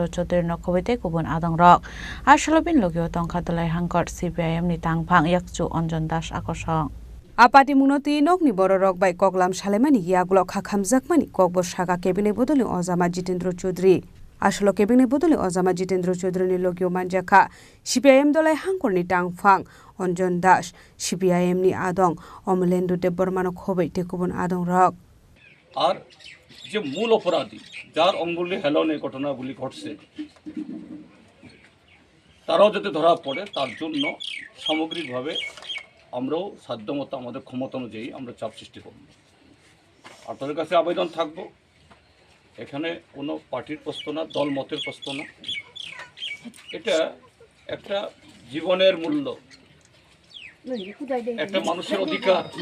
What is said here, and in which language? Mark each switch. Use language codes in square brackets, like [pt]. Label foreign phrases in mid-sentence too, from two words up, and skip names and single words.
[trp] चौधुरी नखबैते गुबुन आदंरक आसल बिन लगियो तंखा दलाय हांकट सीपीआईएम नि तांगफां yakchu अंजन दास आकर्षण आपाति मुनति नगनि बरक रगबाय कगलाम सालेमानि यागुल खाखामजाकमानि कगबो सागा केबिने बदलनि अजामा जितेन्द्र चौधुरी आसल केबिने बदलनि अजामा जितेन्द्र चौधुरीनि लगियो मानजाखा सीपीआईएम दलाय हांकरनि तांगफां अंजन दास सीपीआईएम नि आदं अमलेन्दु देबबर्मानो खबै तेकुबन आदं रक [bn] আর যে মূল অপরাধী যার অঙ্গুলি হেলনে ঘটনাগুলি ঘটছে তারাও যাতে ধরা পড়ে তার জন্য সামগ্রিকভাবে আমরাও সাধ্যমতো আমাদের ক্ষমতা অনুযায়ী আমরা চাপ সৃষ্টি করব আপনাদের কাছে আবেদন থাকবো এখানে কোনো পার্টির প্রশ্ন না দল মতের প্রশ্ন না এটা একটা জীবনের মূল্য একটা মানুষের অধিকার